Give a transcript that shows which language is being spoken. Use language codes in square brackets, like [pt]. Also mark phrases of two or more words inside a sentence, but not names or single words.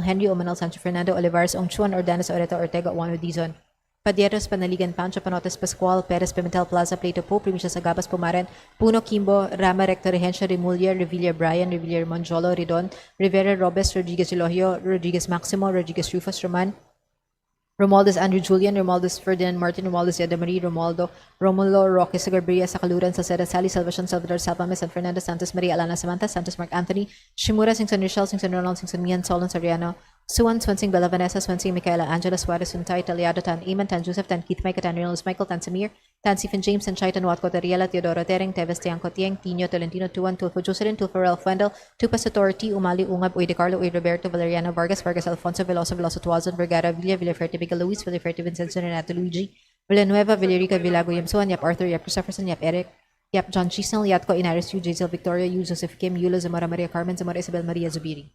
[en] Henry, Omanal, Sancho Fernando, Olivares, Ongchuan, Ordanes, Oreta, Ortega, Juan Dizon, Padieros, Panaligan, Pancho, Panotes, Pascual, Perez, Pimentel, Plaza, Plato, Po, Primisya, Sagabas, Pumaren, Puno, Kimbo, Rama, Recto, Regencia, Remulia, Revilla, Brian, Revilla, Monjolo, Ridon, Rivera, Robes, Rodriguez, Elohio, Rodriguez, Maximo, Rodriguez, Rufus, Roman, Romualdez, Andrew Julian, Romualdez, Ferdinand Martin, Romualdez, Yadamarie, Romualdo, Romulo, Roque, Sagabria, Sakaluran, Salceda, Sally, Salvacion, Salvador, Salvame, San Fernando, Santos, Maria, Alana, Samantha, Santos, Mark Anthony, Shimura, Singson, Rochelle, Singson, Ronald, Singson, Mian, Solon, Soriano, Suan, Swensing, Bella, Vanessa, Swensing, Michaela, Angela, Suarez, Suntay, Taliado, Tan, Eman, Tan, Joseph, Tan, Keith, Mike, Tan, Reynolds, Michael, Tan, Samir, Tan, Stephen James, Tan, Chaitan, Watco, Teriela, Teodoro, Tereng, Teves, Tiangco, Tieng, Tino, Tolentino, Tuan, Tulfo, Jocelyn, Tulfo, Ralph Wendell, Tupa, Sator, T, Umali, Ungab, Uy, De Carlo, Uy, Roberto, Valeriano, Vargas, Vargas, Alfonso, Veloso, Veloso, Tuazon, Vergara, Villa, Villaferte, Biga, Luis, Villaferte, Vincenzo, Renato, Luigi, Villanueva, Villarica, Villago, Yamsuan, Yap Arthur, Yap Christopherson, Yap Eric, Yap John Chisnell, Yatko, Inaris, Yu, Jazel, Victoria, Yu, Joseph Kim, Yula, Zamora, Maria Carmen, Zamora, Isabel, Maria Zubiri.